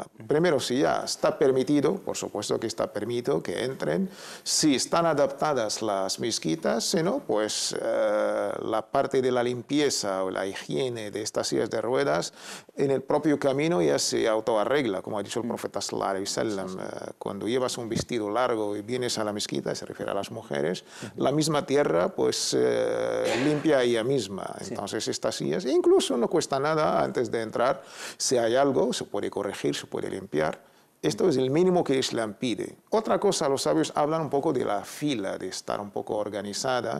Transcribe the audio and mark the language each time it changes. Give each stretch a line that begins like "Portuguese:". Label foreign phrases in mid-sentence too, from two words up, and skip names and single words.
Spanish: Primero, si ya está permitido, por supuesto que está permitido que entren. Si están adaptadas las mezquitas, si no, pues la parte de la limpieza o la higiene de estas sillas de ruedas, en el propio camino ya se autoarregla, como ha dicho el profeta
Arabic: صلى الله عليه وسلم.
Spanish: Cuando llevas un vestido largo y vienes a la mezquita, se refiere a las mujeres, La misma tierra pues limpia ella misma. Entonces estas sillas, incluso no cuesta nada antes de entrar, si hay algo, se puede corregir, se puede limpiar. Esto es el mínimo que el Islam pide. Otra cosa, los sabios hablan un poco de la fila, de estar un poco organizada.